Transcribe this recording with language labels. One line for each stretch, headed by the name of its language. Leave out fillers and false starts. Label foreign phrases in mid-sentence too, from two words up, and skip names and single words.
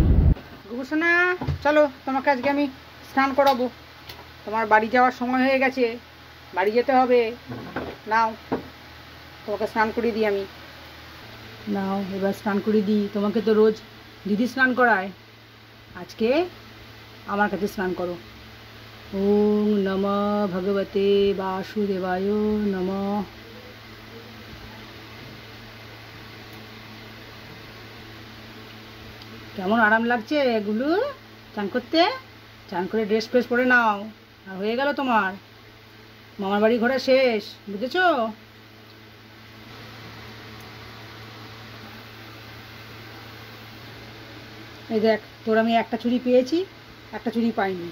Bangla: গুবুসোনা চলো, তোমাকে আজকে আমি স্নান করাবো। তোমার বাড়ি যাওয়ার সময় হয়ে গেছে, বাড়ি যেতে হবে। নাও তোমাকে স্নান করিয়ে দিই আমি। নাও এবার স্নান করিয়ে দিই। তোমাকে তো রোজ দিদি স্নান করায়, আজকে আমার কাছে স্নান করো।
Sanskrit: ওম নমঃ ভগবতে বাসুদেবায় নমঃ।
Bangla: কেমন আরাম লাগছে এগুলো চান করতে? চান করে ড্রেস ফ্রেস পরে নাও, আর হয়ে গেল তোমার মামার বাড়ি ঘোরা শেষ, বুঝেছো? এই দেখ, তোর আমি একটা চুড়ি পেয়েছি, একটা চুড়ি পাইনি।